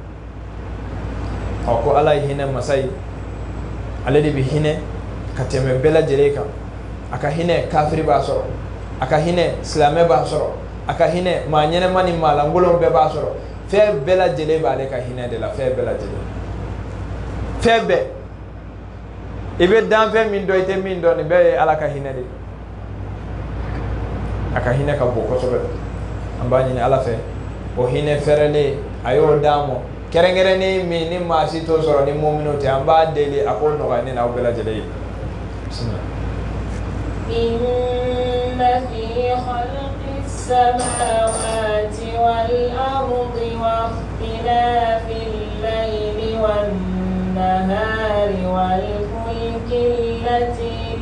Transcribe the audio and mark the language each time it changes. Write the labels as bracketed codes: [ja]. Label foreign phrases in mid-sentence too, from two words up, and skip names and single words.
[bm] ko ala ye hinɛ masa ye ale de bɛ hinɛ ka tɛmɛ bɛɛ lajɛlen kan a ka hinɛ kafiri b'a sɔrɔ a ka hinɛ silamɛ b'a sɔrɔ a ka hinɛ maa ɲɛnɛma ni maa lankolon bɛɛ b'a sɔrɔ fɛn bɛɛ lajɛlen b'ale ka hinɛ de la fɛn bɛɛ lajɛlen fɛn bɛɛ i bɛ danfɛn min dɔn i tɛ min dɔn nin bɛɛ ye ala ka hinɛ de a ka hinɛ ka bon kosɛbɛ an b'a ɲini ala fɛ o hinɛ fɛrɛlen a y'o d'an ma kɛrɛnkɛrɛnnen min ni maa si t'o sɔrɔ ni mɔminw tɛ an b'a deli a k'o nɔgɔya ne n'aw bɛɛ lajɛlen ye [ar] إن في خلق السماوات والأرض واختلاف الليل والنهار والفلك التي